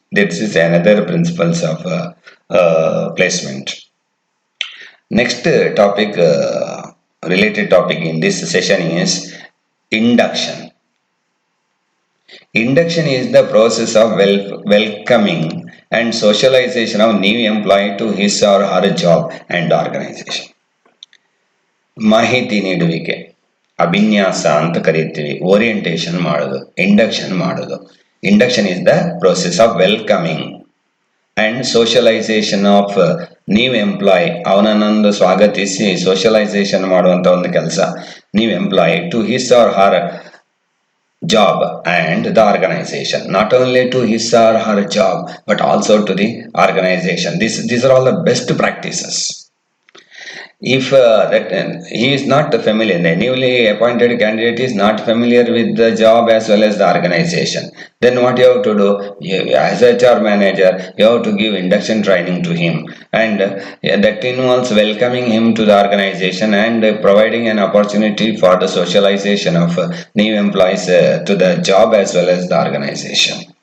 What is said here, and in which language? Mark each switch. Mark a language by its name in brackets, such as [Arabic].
[English] This is another principles of placement. Next topic, related topic in this session is induction. Induction is the process of welcoming and socialization of new employee to his or her job and organization. [Kannada] ಮಾಹಿತಿ ನೀಡುವಿಕೆ ಅಭಿನ್ಯಾಸ ಅಂತ ಕರೀತೀವಿ. Orientation ಮಾಡೋದು, induction ಮಾಡೋದು. [English] induction is the process of welcoming and socialization of new employee, [Kannada] ಅವನನ್ನೊಂದು ಸ್ವಾಗತಿಸಿ socialisation ಮಾಡುವಂತ ಒಂದು ಕೆಲಸ. [English] New employee to his or her job and the organization, not only to his or her job but also to the organization. These are all the best practices. If that he is not familiar, the newly appointed candidate is not familiar with the job as well as the organization, then what you have to do, as HR manager, you have to give induction training to him, and that involves welcoming him to the organization and providing an opportunity for the socialization of new employees to the job as well as the organization.